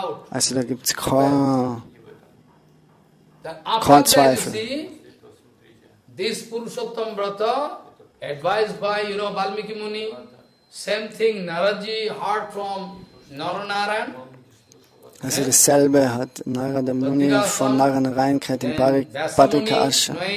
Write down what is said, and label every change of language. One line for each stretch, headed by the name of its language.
German: Also da gibt es kein Zweifel.
English: This Purushottama Vrata, advised by, Valmiki Muni, same thing, Naraji heard from Naranaran.
German: Also dasselbe hat Narada Muni von Naranaran gehört in Padika Asha.